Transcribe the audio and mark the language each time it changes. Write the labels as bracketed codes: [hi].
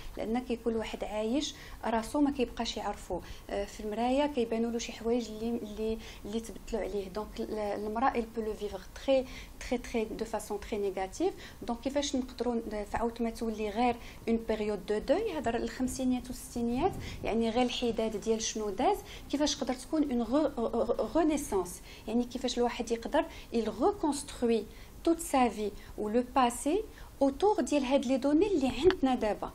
[ar] لان كيكون واحد عايش راسو ما كيبقاش يعرفو في المرايه، كيبانوا له شي حوايج اللي تبدلوا عليه. دونك المراه [fr] il peut le vivre très de façon très négative. [ar] دونك كيفاش نقدروا فعاوت ما تولي غير [fr] une période de deuil، [ar] هضر الخمسينيات والستينيات يعني غير الحداد ديال شنو داز، كيفاش تقدر تكون [fr] une renaissance، [ar] يعني كيفاش الواحد يقدر [fr] il reconstruit toute sa vie ou le passé autour [ar] ديال هاد لي دوني اللي عندنا دابا.